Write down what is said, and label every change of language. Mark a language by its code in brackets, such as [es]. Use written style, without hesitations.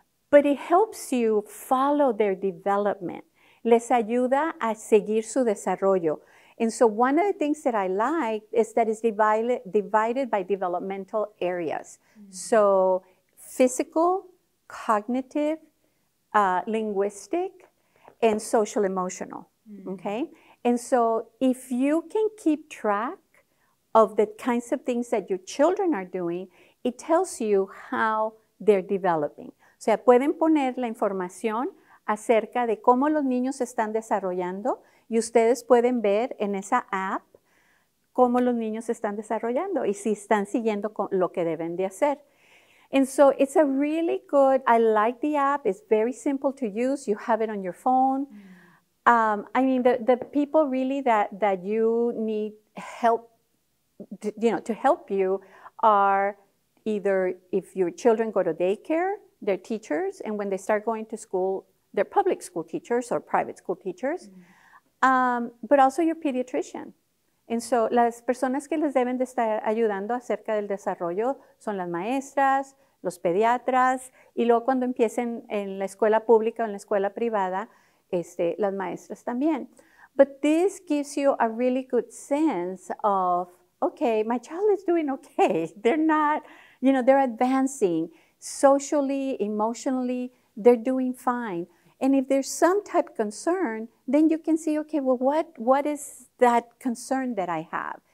[en] But it helps you follow their development. [es] Les ayuda a seguir su desarrollo. [en] And so one of the things that I like is that it's divided by developmental areas. Mm-hmm. So physical, cognitive, linguistic, and social emotional. Mm-hmm. Okay? And so if you can keep track of the kinds of things that your children are doing, it tells you how they're developing. [es] O sea, pueden poner la información acerca de cómo los niños se están desarrollando, y ustedes pueden ver en esa app cómo los niños se están desarrollando y si están siguiendo lo que deben de hacer. [en] And so it's a really good, I like the app. It's very simple to use. You have it on your phone. I mean, the people really that you need help, to help you are either if your children go to daycare, they're teachers, and when they start going to school, they're public school teachers or private school teachers, but also your pediatrician. And so [es] las personas que les deben de estar ayudando acerca del desarrollo son las maestras, los pediatras, y luego cuando empiecen en la escuela pública o en la escuela privada, las maestras también. [en] But this gives you a really good sense of, okay, my child is doing okay. They're not, they're advancing socially, emotionally, they're doing fine. And if there's some type of concern, then you can see, okay, well, what is that concern that I have?